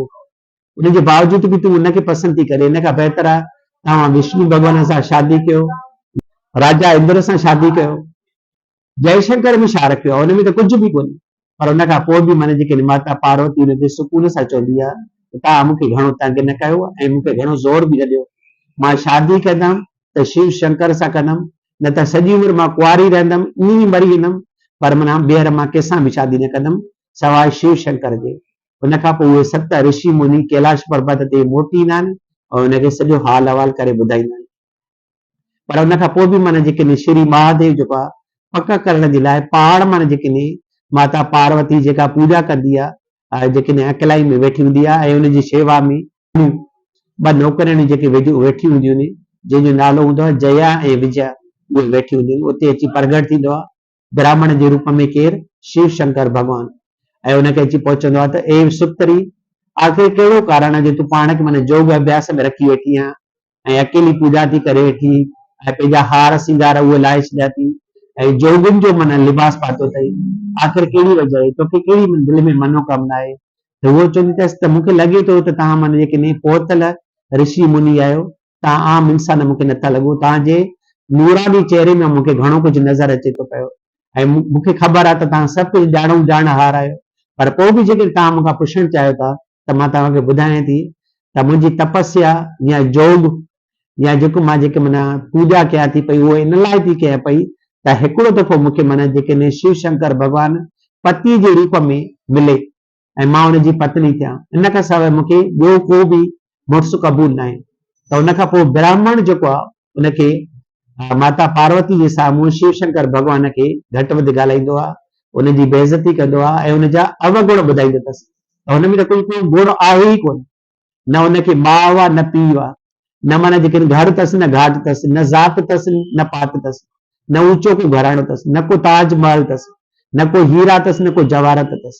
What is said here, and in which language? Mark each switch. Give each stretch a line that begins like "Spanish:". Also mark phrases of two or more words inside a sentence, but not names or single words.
Sindhi: उनजे बावजूद बि तूं उनखे पसंदि थी करे। इन खां बहितर आहे तव्हां विष्णु भॻवान सां शादी कयो, राजा इंद्र सां शादी कयो। जयशंकर में छा रखियो आहे? हुन में त कुझु बि कोन्हे। पर उन खां पोइ बि माना जेके माता पार्वती हुनखे सुकून सां चवंदी आहे त तव्हां मूंखे घणो तंग न कयो ऐं मूंखे घणो ज़ोर बि न ॾियो। मां शादी कंदमि त शिव शंकर सां कंदमि, न त सॼी उमिरि मां कुंवारी रहंदमि, ईअं ई मरी वेंदमि, पर माना ॿीहर मां कंहिंसां बि शादी न कंदमि सवाइ शिव शंकर जे। उन खां पोइ उहे 7 ऋषि मुनि कैलाश पर्वत ते मोटी ईंदा आहिनि ऐं हुनखे सॼो हाल अहिवाल करे ॿुधाईंदा आहिनि। पर उन खां पोइ बि माना जेके श्री महादेव जेको आहे पक करण जे लाइ पहाड़ माना जेके माता पार्वती जेका पूजा कंदी आहे, जेके अकलाई में वेठी हूंदी आहे ऐं हुनजी शेवा में 2 नौकरियूं जेके वेठी हूंदियूं आहिनि, जंहिंजो नालो हूंदो आहे जया ऐं विजया, उहे वेठी हूंदियूं आहिनि। उते अची प्रगट थींदो आहे ब्राह्मण जे रूप में केरु? शिव शंकर भॻवानु। ऐं हुनखे अची पहुचंदो आहे त ए सुतरी, आख़िर कहिड़ो कारण आहे जो तूं पाण खे माना जोग अभ्यास में रखी वेठी आहीं ऐं अकेली पूजा थी करे वेठी ऐं पंहिंजा हार सिंगार उहे लाहे छॾिया थी ऐं जोगियुनि जो माना लिबास पातो अथई। आख़िर कहिड़ी वजह आहे? तोखे कहिड़ी दिलि में मनोकामना आहे? त उहो चवंदी अथसि त मूंखे लॻे थो त तव्हां माना जेके पहुतल ऋषि मुनि आहियो, तव्हां आम इंसान मूंखे नथा लॻो। तव्हांजे नूरानी चेहरे में मूंखे घणो कुझु नज़र अचे थो पियो ऐं मूंखे ख़बर आहे त तव्हां सभु कुझु ॼाणहार आहियो। पर पोइ बि जेके तव्हां मूंखां पुछणु चाहियो था त मां तव्हांखे ॿुधायां थी त मुंहिंजी तपस्या या जोग या जेको मां जेके माना पूजा कयां थी पई उहो इन लाइ थी कयां पई त हिकिड़ो दफ़ो मूंखे माना जेके शिव शंकर भॻवानु पति जे रूप में मिले ऐं मां हुनजी पत्नी थियां। इन खां सवाइ मूंखे ॿियो को बि मुड़ुसु क़बूल न आहे। त उन खां पोइ ब्राह्मण जेको आहे उनखे माता पार्वती जे साम्हूं शिव शंकर भॻवान खे घटि वधि ॻाल्हाईंदो आहे, उनजी बेइज़ती कंदो आहे ऐं उनजा अवगुण ॿुधाईंदो अथसि। त हुन में त कोई गुण आहे ई कोन। न हुनखे माउ आहे न पीउ आहे, न माना जेके घर अथसि न घाट अथसि, न ज़ात अथसि न पात अथसि, न ऊचो को घराणो अथसि, न को ताज महल अथसि, न को हीरा अथसि, न को जवाहरात अथसि।